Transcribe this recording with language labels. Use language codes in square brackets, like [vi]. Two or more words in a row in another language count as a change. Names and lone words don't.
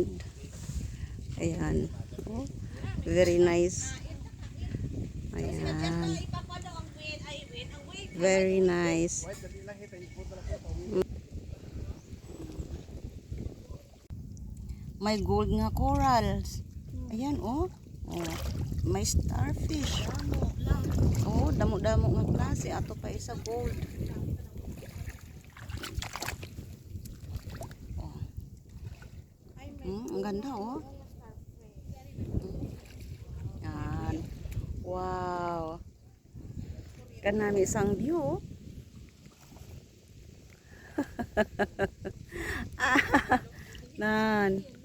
[tl] Ayan. [en] Oh, very nice. Ayan. Very nice. [hil] May gold nga corals. [tl] Ayan oh. Oh, may starfish. [hil] Oh, damo-damo nga klase ato pa isa gold. [tl] Ang ganda oh. Yan. Wow. [hil] Kanami isang view. Oh. Nan.